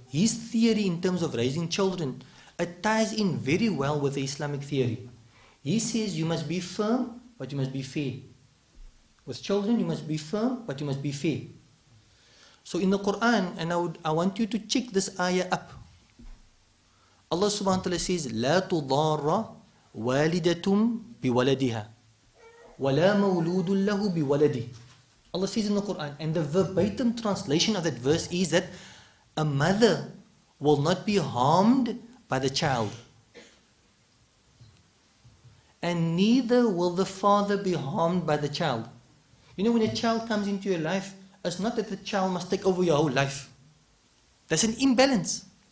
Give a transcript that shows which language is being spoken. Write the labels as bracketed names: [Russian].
[English] His theory in terms of raising children, it ties in very well with the Islamic theory. He says you must be firm, but you must be fair. With children, you must be firm, but you must be fair. So in the Quran, and I want you to check this ayah up. Allah subhanahu wa ta'ala says, [Arabic] لا تضار والدة بولدها ولا مولود له بولده. [English] Allah says in the Quran, and the verbatim translation of that verse is that a mother will not be harmed by the child. And neither will the father be harmed by the child. When a child comes into your life, it's not that the child must take over your whole life. There's an imbalance.